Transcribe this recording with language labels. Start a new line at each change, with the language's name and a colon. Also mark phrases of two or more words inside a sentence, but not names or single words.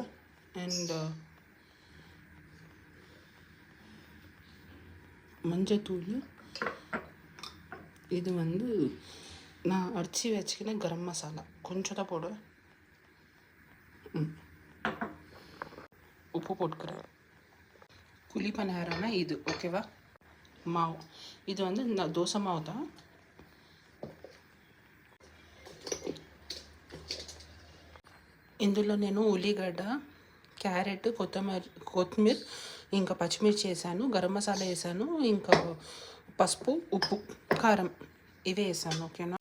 Tamil: அண்ட் மஞ்சத்தூள், இது வந்து நான் அடித்து வச்சுக்கின கரம் மசாலா கொஞ்சம் தான் போடுவேன். உப்பு போட்டுக்கிறேன். குழி பணியாரம்னா இது, ஓகேவா? மாவு இது வந்து நான் தோசை மாவு தான்.
Telugu: ఇందులో నేను ఉల్లిగడ్డ, క్యారెట్, కొత్తిమీర ఇంకా పచ్చిమిర్చి వేసాను, గరం మసాలా వేసాను, ఇంకా పసుపు, ఉప్పు, కారం ఇవే వేసాను, ఓకేనా?